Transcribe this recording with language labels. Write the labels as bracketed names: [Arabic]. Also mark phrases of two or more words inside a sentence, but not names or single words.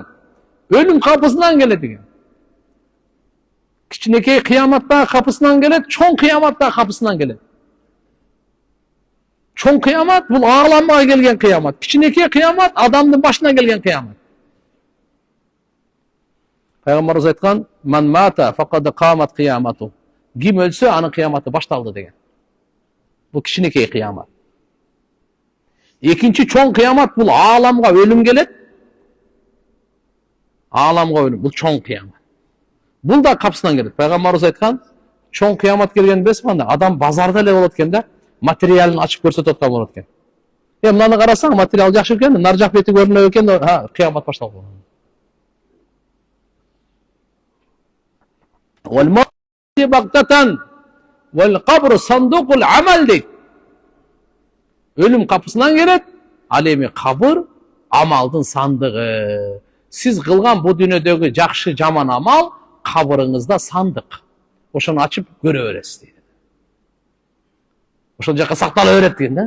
[Kyrgyz] Өлүм капысынан келет экен. Кичинекей кыяматта капысынан келет, чоң кыяматта капысынан келет. Чоң кыямат бул ааламга келген кыямат. Кичинекей кыямат адамдын башына келген кыямат. Пайгамбарыбыз айткан, [Arabic] "من مات فقد قامت قيامته." [Kyrgyz] Ким өлсө, анын кыяматы башталды деген. Бул кичинекей кыямат. Экинчи чоң кыямат бул ааламга өлүм келет. Ааламга өлүм бул чоң кыямат. Бул да капысынан келет. Пайгамбарыбыз айткан, чоң кыямат келген эмеспи анда? Адам базарда эле болот экен да, материалын ачып көрсөтүп аткан болот экен. Мынаны карасаң, материал жакшы экен, нар жак бети көрүнөт экен, кыямат башталып калган. [Arabic] والموت بغتة والقبر صندوق العمل дейт. [Kyrgyz] Өлүм капысынан келет, ал эми кабыр амалдын сандыгы. Сиз кылган бу дүйнөдөгү жакшы жаман амал кабырыңызда сандык. Ошону ачып көрө бересиз дейт. Ошол жака сактала берет деген да.